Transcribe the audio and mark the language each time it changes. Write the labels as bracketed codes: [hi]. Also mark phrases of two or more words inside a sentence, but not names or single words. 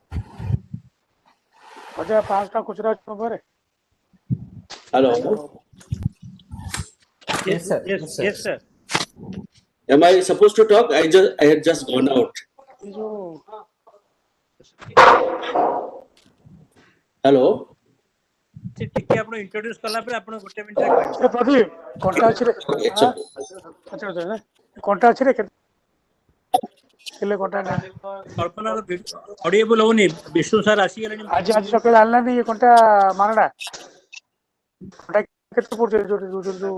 [en] Hello. Yes, sir. Yes, sir. Am I supposed to talk? I had just gone out. Hello. [or] ଟିକେ ଆପଣ ଇଣ୍ଟ୍ରୋଡ୍ୟୁସ କଲା ପରେ ଆପଣ ଗୋଟେ ମିନିଟରେ କହିବେ। ପ୍ରଦୀପ କଣ୍ଟା ଅଛି ରେ କଣ୍ଟା ଅଛି ରେ କେଲେ କଣ୍ଟା କଳ୍ପନାର ଅଡିଏବଲ ହଉନି ବିଷ୍ଣୁ ସାର୍ ଆସିଗଲେଣି ଆଜି ସକାଳେ ଆଣିଲାନି ଏ କଣ୍ଟା ମାରଣା କଣ୍ଟା କେତେ ପଡୁଛି ଯୋଉ